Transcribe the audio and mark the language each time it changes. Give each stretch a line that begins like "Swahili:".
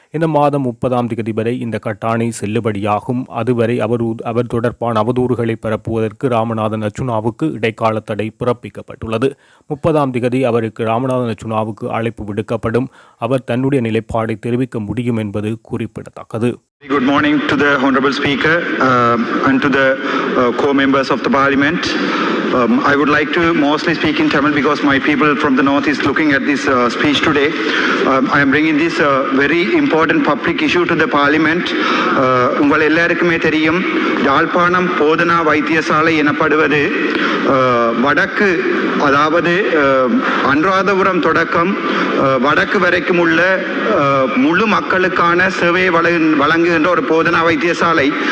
Tamil: இந்த மாதம் 30ஆம் தேதி வரை இந்த கட்டாணை செல்லுபடியாகும். அதுவரை அவர் தொடர்பான அவதூறுகளை பரப்புவதற்கு ராமநாதன் அர்ச்சுனாவுக்கு இடைக்கால தடை பிறப்பிக்கப்பட்டுள்ளது. 30ஆம் தேதி அவருக்கு ராமநாதன் அர்ச்சுனாவுக்கு அழைப்பு விடுக்கப்படும். அவர் தன்னுடைய நிலைப்பாடை தெரிவிக்க முடியும் என்பது குறிப்பிடத்தக்கது.
English: Good morning to the Honorable Speaker and to the co-members of the Parliament. I would like to mostly speak in Tamil because my people from the north is looking at this speech today. I am bringing this very important public issue to the Parliament.
Tamil: உங்கள் எல்லாருக்குமே தெரியும், யாழ்ப்பாணம் போதனா வைத்தியசாலை எனப்படுவது வடக்கு, அதாவது அனுராதபுரம் தொடக்கம் வடக்கு வரைக்கும் உள்ள முழு மக்களுக்கான சேவையை வழங்குகின்ற ஒரு போதனா வைத்தியசாலை.